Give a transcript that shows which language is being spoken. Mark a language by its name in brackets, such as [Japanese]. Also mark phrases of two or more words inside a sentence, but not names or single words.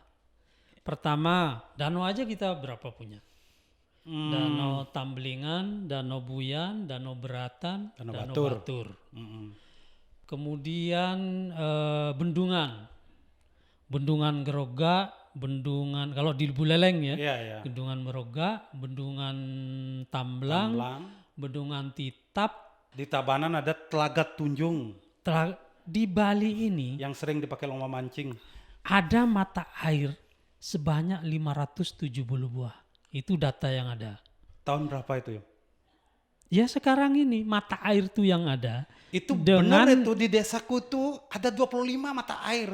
[Indonesian] Pertama, danau aja kita berapa punya? Danau Tamblingan, Danau Buyan, Danau Beratan, Danau Batur. Kemudian Bendungan Geroga, Bendungan kalau di Buleleng ya, Iya. Bendungan Meroga, Bendungan Tamblang, Bendungan Titap. Di Tabanan ada Telaga Tunjung Di Bali ini yang sering dipakai lomba mancing. ada mata air sebanyak 570 buah. Itu data yang ada. Tahun berapa itu ya? Ya sekarang ini mata air tuh yang ada. Itu benar itu di desaku tuh ada 25 mata air.